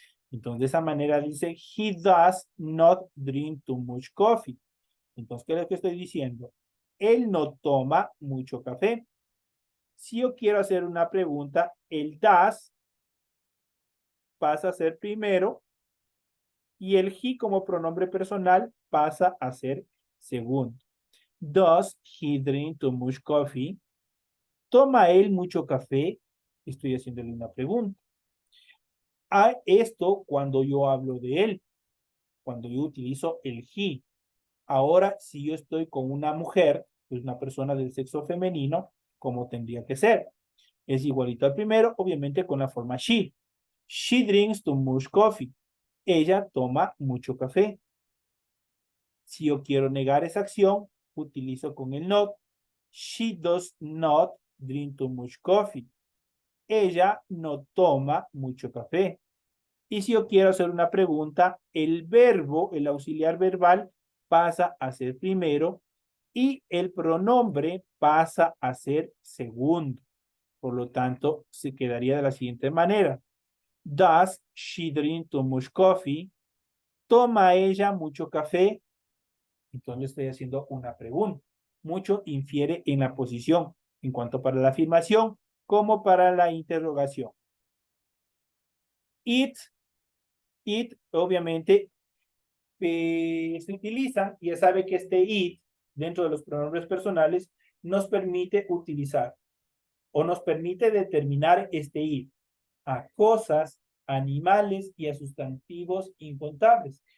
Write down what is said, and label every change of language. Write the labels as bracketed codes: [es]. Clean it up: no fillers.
[es] Entonces, de esa manera dice, [en] he does not drink too much coffee. [es] Entonces, ¿qué es lo que estoy diciendo? Él no toma mucho café. Si yo quiero hacer una pregunta, el does pasa a ser primero y el he como pronombre personal pasa a ser segundo. [en] Does he drink too much coffee? [es] ¿Toma él mucho café? Estoy haciéndole una pregunta. A esto cuando yo hablo de él, cuando yo utilizo el he. Ahora, si yo estoy con una mujer, pues una persona del sexo femenino, ¿cómo tendría que ser? es igualito al primero, obviamente con la forma she. [en] She drinks too much coffee. [es] Ella toma mucho café. Si yo quiero negar esa acción, utilizo con el not. [en] She does not drink too much coffee. [es] Ella no toma mucho café. Y si yo quiero hacer una pregunta, el verbo, el auxiliar verbal, pasa a ser primero y el pronombre pasa a ser segundo. Por lo tanto, se quedaría de la siguiente manera. [en] Does she drink too much coffee? [es] ¿Toma ella mucho café? Entonces estoy haciendo una pregunta. Mucho infiere en la posición, en cuanto para la afirmación como para la interrogación. It, obviamente, se utiliza, ya sabe que este it, dentro de los pronombres personales, nos permite utilizar o nos permite determinar este it a cosas, animales y a sustantivos incontables.